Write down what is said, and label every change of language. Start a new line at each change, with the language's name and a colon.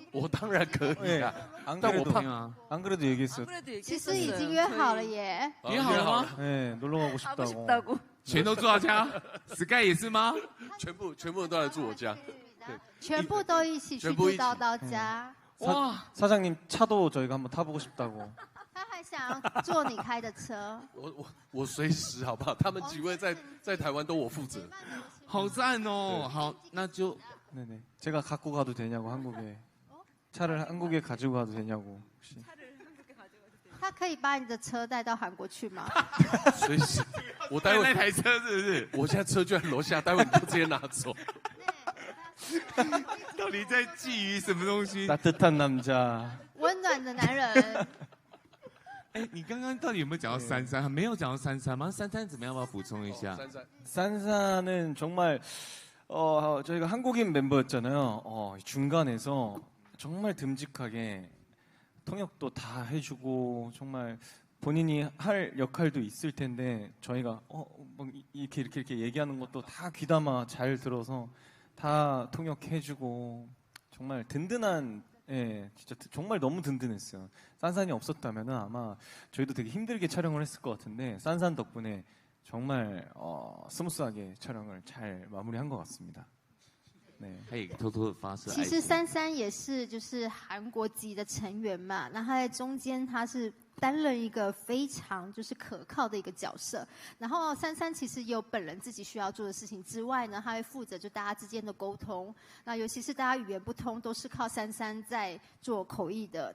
Chinese: 我当然可以啊，但我怕
Korean: 吗？안 그래도 얘기했어요.
Chinese: 其实已经约好了耶。约好了吗？
Korean: 네, 놀러 가고 싶다고.
Chinese: 全都住他家 ，Sky 也是吗？全部人都来住我家，对，全部都一起去住叨叨家。
Korean: 哇，사장님 차도 저희가 한번 타보고 싶다고.
Chinese: 他还想坐你开的车。我随时好不好？他们几位在台湾都我负责。好赞哦！好，那就
Korean: 네네. 제가 갖고 가도 되냐고 한국에. 차를 한국에 가지고 가도 되냐고 혹시.
Chinese: 他可以把你的车带到韩国去吗？随时，我待会那台车是不是？我现在车就在楼下，待会你就直接拿走。到底在觊觎什么东西？
Korean: 따뜻한 남자.
Chinese: 温暖的男人。哎，你刚刚到底有没有讲到珊珊？没有讲到珊珊吗？珊珊怎么样？要不要补充一下？
Korean: 산사는 정말 저희가 한국인 멤버였잖아요. 중간에서 정말 듬직하게 통역도 다 해주고 정말 본인이 할 역할도 있을 텐데 저희가 막 이렇게 얘기하는 것도 다 귀담아 잘 들어서 다 통역해주고 정말 든든한 예, 진짜 정말 너무 든든했어요. 산산이 없었다면 아마 저희도 되게 힘들게 촬영을 했을 것 같은데 산산 덕분에 정말 스무스하게 촬영을 잘 마무리한 것 같습니다. 네.
Chinese: 他也偷偷的发射。其实珊珊也是就是韩国籍的成员嘛，那他在中间他是担任一个非常就是可靠的一个角色。然后珊珊其实有本人自己需要做的事情之外呢，他会负责就大家之间的沟通。那尤其是大家语言不通，都是靠珊珊在做口译的。